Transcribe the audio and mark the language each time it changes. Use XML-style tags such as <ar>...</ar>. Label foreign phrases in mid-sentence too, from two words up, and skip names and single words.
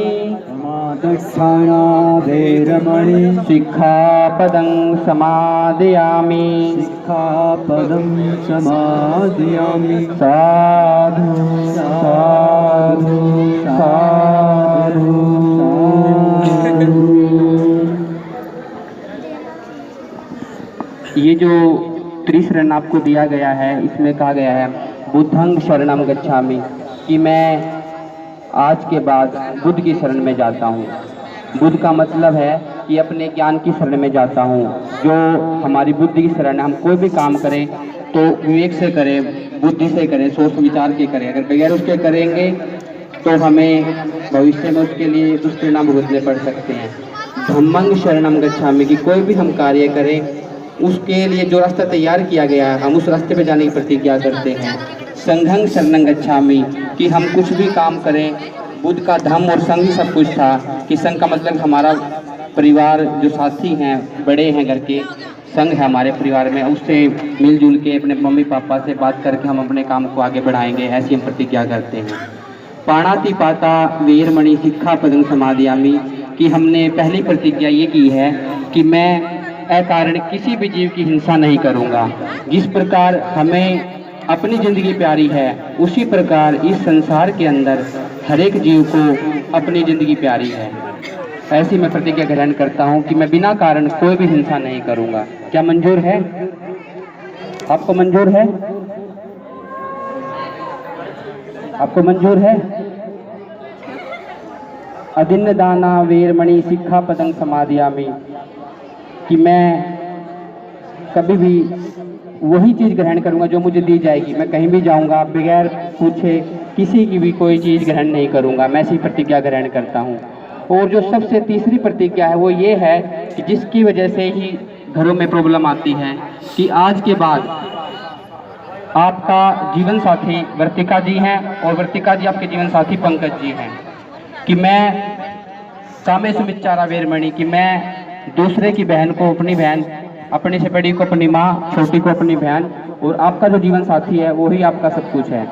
<pi>समादट्ठाणा वीरमणि सिक्खापदं समादयामि सिक्खापदं समादयामि साधु साधु साधु</pi> <hi>ये जो त्रिशरण आपको दिया गया है, इसमें कहा गया है</hi> <pi>बुद्धं शरणं गच्छामि,</pi> <hi>कि मैं आज के बाद बुद्ध की शरण में जाता हूँ। बुद्ध का मतलब है कि अपने ज्ञान की शरण में जाता हूँ। जो हमारी बुद्धि की शरण है, हम कोई भी काम करें तो विवेक से करें, बुद्धि से करें, सोच विचार के करें। अगर बगैर उसके करेंगे तो हमें भविष्य में उसके लिए दुष्परिणाम भुगतने पड़ सकते हैं।</hi> <pi>धम्मं शरणं गच्छामि,</pi> <hi>कि कोई भी हम कार्य करें उसके लिए जो रास्ता तैयार किया गया है हम उस रास्ते पे जाने की प्रतिज्ञा करते हैं।</hi> <pi>संघं शरणं गच्छामि,</pi> <hi>कि हम कुछ भी काम करें, बुद्ध का धम्म और संघ ही सब कुछ था, कि संघ का मतलब हमारा परिवार, जो साथी हैं, बड़े हैं घर के, संघ है हमारे परिवार में, उससे मिलजुल के अपने मम्मी पापा से बात करके हम अपने काम को आगे बढ़ाएंगे, ऐसी हम प्रतिज्ञा करते हैं।</hi> <pi>पाणातिपाता वीरमणि सिक्खापदं समादयामि,</pi> <hi>कि हमने पहली प्रतिज्ञा ये की है कि मैं अकारण किसी भी जीव की हिंसा नहीं करूंगा। जिस प्रकार हमें अपनी ज़िंदगी प्यारी है, उसी प्रकार इस संसार के अंदर हर एक जीव को अपनी ज़िंदगी प्यारी है। ऐसी मैं प्रतिज्ञा ग्रहण करता हूं कि मैं बिना कारण कोई भी हिंसा नहीं करूंगा। क्या मंजूर है? आपको मंजूर है? आपको मंजूर है?</hi> <pi>अदिन्न दाना वीरमणि सिक्खापदं समादयामि,</pi> <hi>कि मैं कभी भी वही चीज़ ग्रहण करूंगा जो मुझे दी जाएगी। मैं कहीं भी जाऊंगा बगैर पूछे किसी की भी कोई चीज़ ग्रहण नहीं करूंगा। मैं ऐसी प्रतिज्ञा ग्रहण करता हूं। और जो सबसे तीसरी प्रतिज्ञा है वो ये है कि जिसकी वजह से ही घरों में प्रॉब्लम आती है, कि आज के बाद आपका जीवन साथी वर्तिका जी हैं और वर्तिका जी आपके जीवन साथी पंकज जी हैं, कि मैं</hi> <pi>कामेष्वमिच्छाचारा वीरमणि,</pi> <hi>कि मैं दूसरे की बहन को अपनी बहन, अपनी से बड़ी को अपनी माँ, छोटी को अपनी बहन, और आपका जो जीवन साथी है वो ही आपका सब कुछ है।</hi>